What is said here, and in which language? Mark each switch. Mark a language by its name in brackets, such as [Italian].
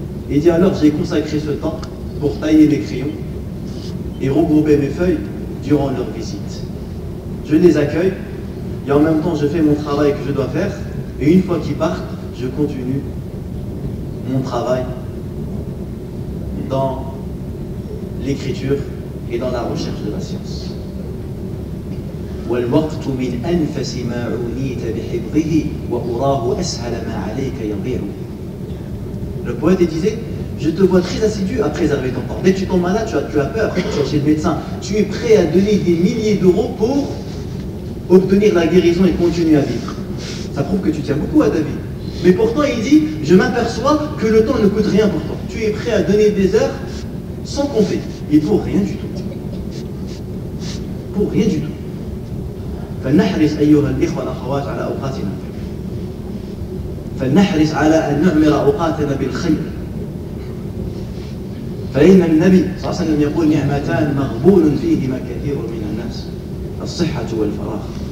[French] Et il dit, alors j'ai consacré ce temps pour tailler mes crayons et regrouper mes feuilles durant leur visite. Je les accueille et en même temps je fais mon travail que je dois faire, et une fois qu'ils partent, je continue mon travail dans l'écriture et dans la recherche de la science. [Arabic] والوقت من أنفس ما عنيت بحفظه وأراه أسهل ما عليك يضيع. [French] Le poète disait, je te vois très assidu à préserver ton temps. Dès que tu tombes malade, tu as peur, tu vas chez le médecin. Tu es prêt à donner des milliers d'euros pour obtenir la guérison et continuer à vivre. Ça prouve que tu tiens beaucoup à ta vie. Mais pourtant, il dit, je m'aperçois que le temps ne coûte rien pour toi. Tu es prêt à donner des heures sans compter. Et pour rien du tout. Pour rien du tout. [Arabic] فلنحرص أيها الإخوة والأخوات على أوقاتنا. فلنحرص على أن نعمر أوقاتنا بالخير. فإن النبي صلى الله عليه وسلم يقول نعمتان مغبون فيهما كثير من الناس الصحة والفراغ.